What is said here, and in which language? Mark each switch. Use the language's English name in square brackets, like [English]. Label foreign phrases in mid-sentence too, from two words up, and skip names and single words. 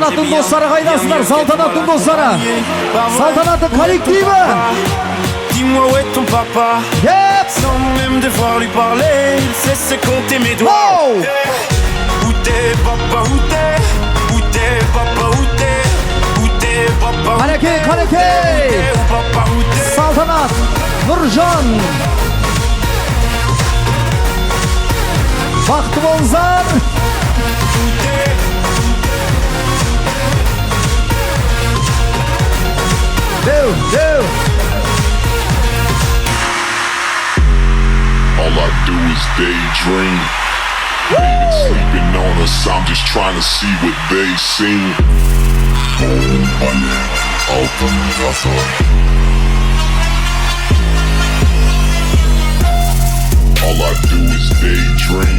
[Kazakh] Салтанаттың bien, достары қайдасыңдар? Салтанаттың достары. Салтанаттың коллективі. [French] Dis-moi où est ton papa? Sans même devoir lui parler, il sait se compter mes doigts. Wow. Où t'es papa, où t'es? Où t'es papa, où t'es? Où t'es papa, où [Kazakh] Қалеке, [French] t'es? [Kazakh] қалеке. [French] Où papa, où t'es? [Kazakh] Салтанат, Нұржан. Бақыты болыңыздар. Деу, деу. [English] All I do is daydream. They've been sleeping on us, I'm just trying to see what they seen. All I do is daydream.